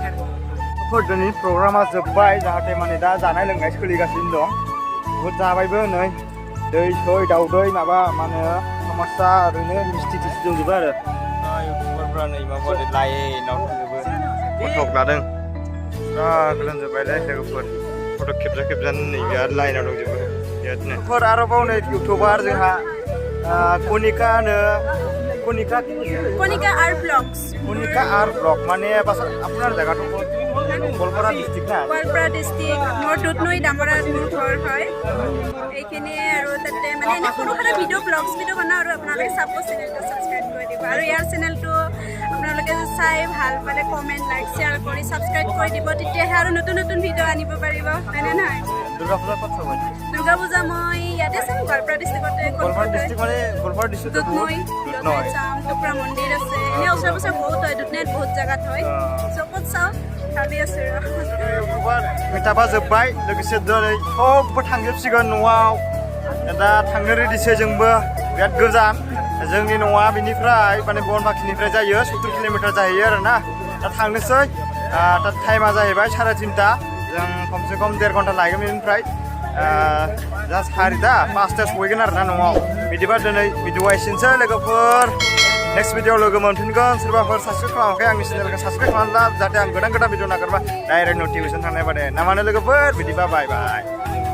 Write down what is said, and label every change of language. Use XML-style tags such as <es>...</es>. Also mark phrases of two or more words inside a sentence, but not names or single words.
<brx>दिनै प्रग्रामा जोब्बाय जाहाथे माने दा जानाय लोंनाय सोलिगासिनो दं बुहुद जाबायबो नै दै सै दाउदै माबा मा होनो समोसा ओरैनो मिस्थि थिस्थि दंजोबो आरो इउटुबारफ्रा नै माबादि लाइनाव थांजोबो फटक लादों गोलोमजोब्बायलै लोगोफोर फट' खेबजानो नै बिराद लाइनाव दंजोबो बिरादनो आरोबाव नै इउटुबार जोंहा</brx> <as>কণিকা আৰ্ট ব্লগছ কণিকা আৰ্ট ব্লগ মানে পাছত আপোনাৰ জেগাটো গোৱালপাৰা ডিষ্ট্ৰিক্ট না গোৱালপাৰা ডিষ্ট্ৰিক্ট মোৰ দুধনৈ ডামৰাত মোৰ ঘৰ হয় এইখিনিয়ে আৰু তাতে মানে এনে সৰু সুৰা</as> <en>video blogs</en> <as>ভিডিঅ' বনাওঁ আৰু আপোনালোকে চাব চেনেলটো ছাবস্ক্ৰাইব কৰি দিব আৰু ইয়াৰ চেনেলটো আপোনালোকে চাই ভাল পালে</as> <en>comment like share</en> <as>কৰি ছাবস্ক্ৰাইব কৰি দিব তেতিয়াহে আৰু নতুন নতুন ভিডিঅ' আনিব পাৰিব হয়নে নহয় দুৰ্গা পূজা ক'ত চাব দুৰ্গা পূজা মই ইয়াতে চাম গোৱালপাৰা ডিষ্ট্ৰিক্টতে গোৱালপাৰা ডিষ্ট্ৰিক্ট মানে গোৱালপাৰা ডিষ্ট্ৰিক্টত দুধনৈ চাম টুকুৰা মন্দিৰ আছে এনে ওচৰে পাজৰে বহুত হয় দুধনৈত বহুত জেগাত হয় চবত চাওঁ ভাবি আছোঁ</as> <brx>इउटुबार मिटापा जोब्बाय लोगोसे दिनै सबबो थांजोबसिगोन न'आव दा थांनो रेडिसो जोंबो बिराद गोजान जोंनि न'आ बिनिफ्राय माने बनबाखिनिफ्राय जायो 70 किल'मिटार जाहैयो आरोना दा थांनोसै दा टाइमा जाहैबाय 3:30 जों खमसे खम 1.5 घन्टा लागोन बेनिफ्राय दा 5:30 सहैगोन आरोना न'आव बिदिबा दिनै भिडिअआ एसेनोसै लोगोफोर</brx> <en>next video</en> <brx>लोगो मोनफिनगोन सोरबाफोर साबस्क्राइब खालामाखै आंनि चेनेलखौ साबस्क्राइब खालामला जाहाथे आं गोदान भिडिअ नागारबा</brx> <en>direct notification</en> <brx>थांनाय बादि ना मानो लोगोफोर बिदिबा</brx> <en>bye bye</en>